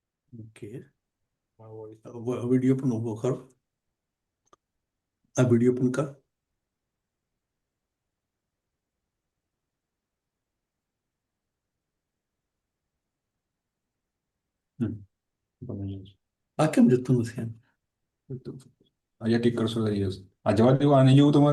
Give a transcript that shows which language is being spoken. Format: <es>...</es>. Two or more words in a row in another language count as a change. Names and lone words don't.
<mr>ओके। वीडियो पण उभं कर. हा व्हिडिओ पण कर.</mr> <gu>આ કેમ જતું નથી એમ? અહીંયા ટીક કરશો તો yes. આ જવા દેવું, આ નહીં જવું તમારે?</gu>